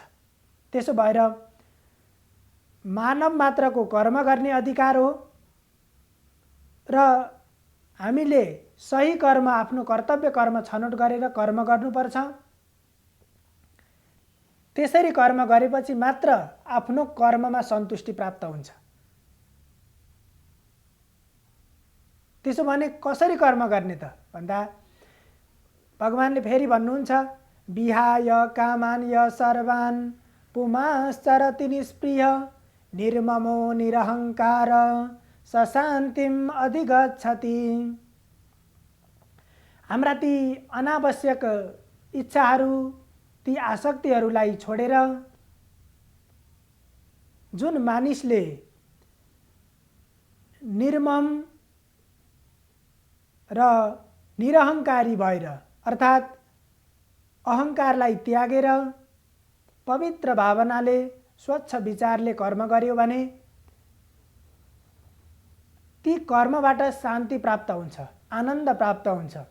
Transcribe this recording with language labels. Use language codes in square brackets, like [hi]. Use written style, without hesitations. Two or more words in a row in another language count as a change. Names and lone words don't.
[ne] त्यसो भएर मानव मात्रको कर्म गर्ने अधिकार हो र हामीले सही कर्म, आफ्नो कर्तव्य कर्म छनौट गरेर कर्म गर्नुपर्छ। त्यसरी कर्म गरेपछि मात्र आफ्नो कर्ममा सन्तुष्टि प्राप्त हुन्छ। त्यसो भने कसरी कर्म गर्ने त भन्दा भगवानले फेरि भन्नुहुन्छ, [sa] विहाय कामान् य सर्वान् पुमाश्चरति निष्प्रिय निर्ममो निरहङ्कार स शान्तिम् अधिगच्छति। [ne] हाम्रा ती अनावश्यक इच्छाहरू, ती आसक्तिहरूलाई छोडेर जुन मानिसले निर्मम र निरहङ्कारी भएर अर्थात् अहङ्कारलाई त्यागेर पवित्र भावनाले स्वच्छ विचारले कर्म गर्यो भने ती कर्मबाट शान्ति प्राप्त हुन्छ, आनन्द प्राप्त हुन्छ।